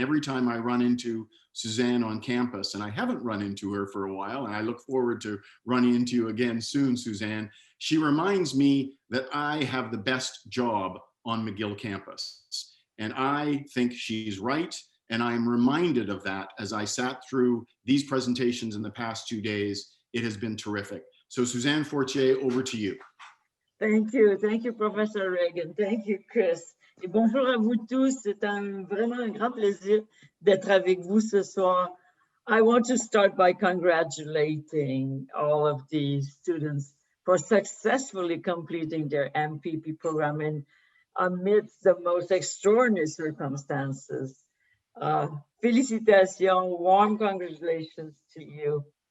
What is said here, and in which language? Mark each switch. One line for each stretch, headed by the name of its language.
English: And every time I run into Suzanne on campus, and I haven't run into her for a while, and I look forward to running into you again soon, Suzanne, she reminds me that I have the best job on McGill campus. And I think she's right. And I'm reminded of that as I sat through these presentations in the past 2 days. It has been terrific. So Suzanne Fortier, over to you. Thank you, Professor Ragan. Thank you, Chris.
French: Et bonjour à vous tous. C'est vraiment un grand plaisir d'être avec vous ce soir.
English: I want to start by congratulating all of the students for successfully completing their MPP program in amidst the most extraordinary circumstances.
French: Félicitations,
English: warm congratulations to you.